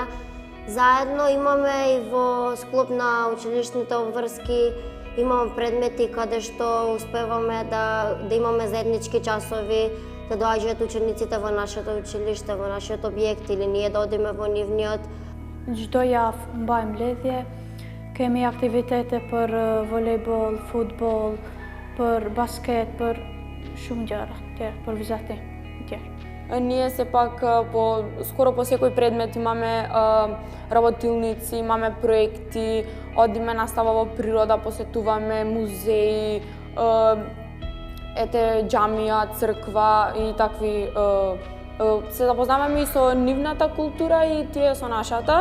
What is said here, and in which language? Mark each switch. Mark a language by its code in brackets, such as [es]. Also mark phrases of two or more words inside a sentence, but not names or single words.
[mk] Заедно имаме и во склоп на училишните обврски, имаме предмети каде што успеваме да имаме заеднички часови, да доаѓаат учениците во нашето училиште, во нашиот објект или ние да одиме во нивниот. [sq] Çdo javë mbajmë lidhje, kemi aktivitete për volejboll, futboll, për basket, për shumë gjëra tjerë, për vizatim tjerë. [mk] Ние сепак скоро по секој предмет имаме работилници, имаме проекти, одиме настава во природа, посетуваме музеи, џамија, црква и такви. Се запознаваме и со нивната култура и тие со нашата.